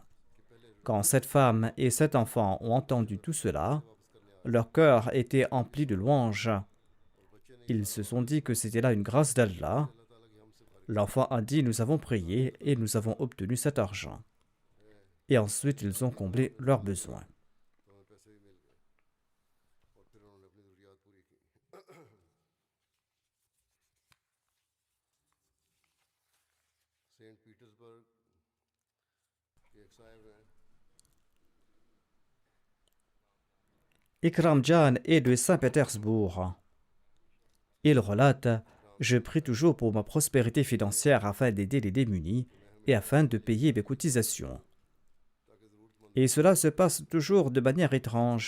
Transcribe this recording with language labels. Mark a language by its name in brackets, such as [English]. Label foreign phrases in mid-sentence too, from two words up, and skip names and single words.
[French] Quand cette femme et cet enfant ont entendu tout cela, leur cœur était empli de louanges. Ils se sont dit que c'était là une grâce d'Allah. L'enfant a dit « Nous avons prié et nous avons obtenu cet argent. » Et ensuite, ils ont comblé leurs besoins. [Urdu] تو ہمیں پیسے بھی مل گئے اور پھر انہوں نے اپنی ضروریات پوری کی سینٹ پیٹرزبرگ کے ایک صاحب ہیں [French] Ikram Jan est de Saint-Pétersbourg. Il relate « Je prie toujours pour ma prospérité financière afin d'aider les démunis et afin de payer mes cotisations. Et cela se passe toujours de manière étrange.